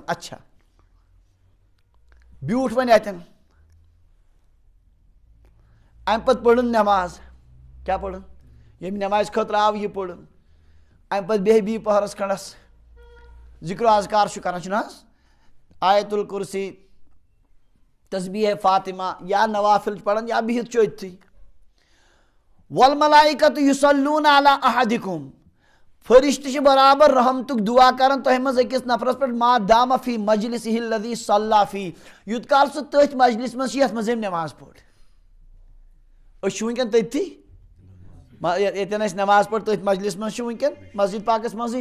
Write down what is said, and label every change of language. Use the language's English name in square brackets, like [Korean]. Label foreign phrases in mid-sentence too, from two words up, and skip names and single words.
[Kashmiri] اچھا بیوٗٹھ وۄنۍ اتٮ۪ن، امہِ پتہٕ پٔرٕن نٮ۪ماز. کیٛاہ پٔرٕن؟ ییٚمہِ نٮ۪مازِ خٲطرٕ آو یہِ پٔرٕن. امہِ پتہٕ بیٚیہِ پہرس کھنڈس ذِکر و اذکار چھُ کران چھُنہٕ حظ؟ آیت الکُرسی، تسبیح فاطمہ یا نوافل چھُ پران یا بِہِتھ چھُ أتتھٕے. [Arabic] والملائکۃ یصلون علی احدکم، [Kashmiri] فرشتہٕ چھِ برابر رحمتُک دعا کران تۄہہِ منٛز أکِس نفرس پٮ۪ٹھ [Arabic] ما دام فی مجلسہ الذی صلی فی، [Kashmiri] یوٗت کال سُہ تٔتھۍ مجلس منٛز چھِ یتھ منٛز أمۍ نٮ۪ماز پٔر. أسۍ چھِ وٕنکٮ۪ن تٔتھی ییٚتٮ۪ن اَسہِ نٮ۪ماز پٔر تٔتھۍ مجلس منٛز چھِ وٕنکٮ۪ن مسجد پاکس منٛزٕے.